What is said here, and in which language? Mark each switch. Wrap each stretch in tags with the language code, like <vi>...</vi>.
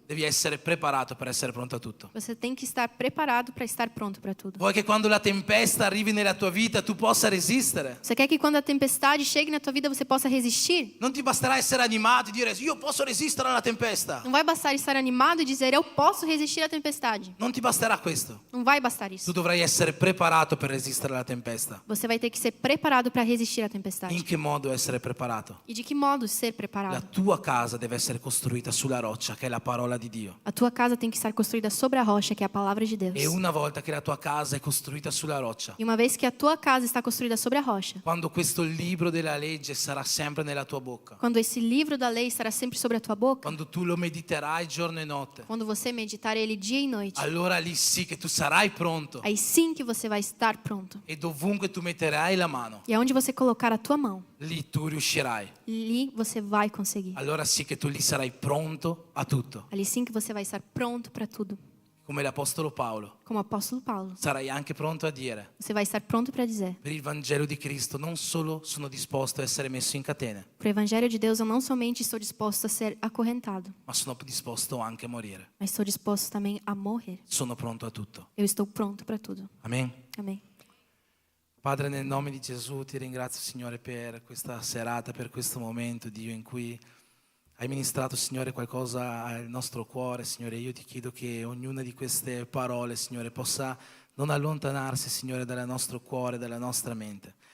<it>Devi essere preparato per essere pronto a tutto.</it> <pt>Você tem que estar preparado para estar pronto para tudo.</pt> <it>Vuoi che quando la tempesta arrivi nella tua vita tu possa resistere?</it> <pt>Você quer que quando a tempestade chegue na tua vida você possa resistir?</pt> <it>Non ti basterà essere animato e dire io posso resistere alla tempesta.</it> <pt>Não vai bastar estar animado e dizer eu posso resistir à tempestade.</pt> <it>Non ti basterà questo.</it> <pt>Não vai bastar</pt> <it>Tu</it> <pt>isso.</pt> <it>dovrai essere preparato per resistere alla tempesta.</it> <pt>Você vai ter que ser preparado para resistir à</pt> <it>In</it> <pt>tempestade.</pt> <it>che modo essere preparato?</it> <pt>E de que modo ser</pt> <it>La</it> <pt>preparado?</pt> <it>tua casa deve essere costruita sulla roccia, che è la parola di Dio.</it> <pt>A tua casa tem que estar construída sobre a rocha, que é a palavra de Deus.</pt> <it>E una volta che la tua casa è costruita sulla roccia,</it> <pt>E uma vez que a tua casa está construída sobre a rocha,</pt> <it>quando questo libro della legge sarà sempre nella tua bocca,</it> <pt>quando esse livro da lei estará sempre sobre a tua boca,</pt> <it>quando tu lo mediterai giorno e notte,</it> <pt>quando você meditar ele dia e noite,</pt> <it>allora lì sì che tu sarai pronto</it> <pt>aí sim que você vai estar pronto.</pt> <it>e dovunque tu metterai la mano,</it> <pt>E aonde você colocar a tua mão,</pt> <it>lì tu riuscirai.</it> <pt>ali você vai conseguir.</pt> <it>Allora sì che tu lì sarai pronto a tutto.</it> <pt>Ali sim que você vai estar pronto para tudo.</pt> <it>Come l'Apostolo Paolo,</it> <pt>Como o apóstolo Paulo,</pt> <it>sarai anche pronto a dire,</it> <pt>você vai estar pronto para dizer:</pt> <it>per il Vangelo di Cristo non solo sono disposto a essere messo in catene,</it> <pt>para o evangelho de Deus eu não somente estou disposto a ser acorrentado,</pt> <it>ma sono disposto anche a morire.</it> <pt>mas estou disposto também a morrer.</pt> <it>Sono pronto a tutto.</it> <pt>Eu estou pronto para tudo.</pt> <it>Amen.</it> <pt>Amém.</pt> <it>Padre, nel nome di Gesù ti ringrazio, Signore, per questa serata, per questo momento, Dio, in cui hai ministrato, Signore, qualcosa al nostro cuore. Signore, io ti chiedo che ognuna di queste parole, Signore, possa non allontanarsi, Signore, dal nostro cuore, dalla nostra mente.</it>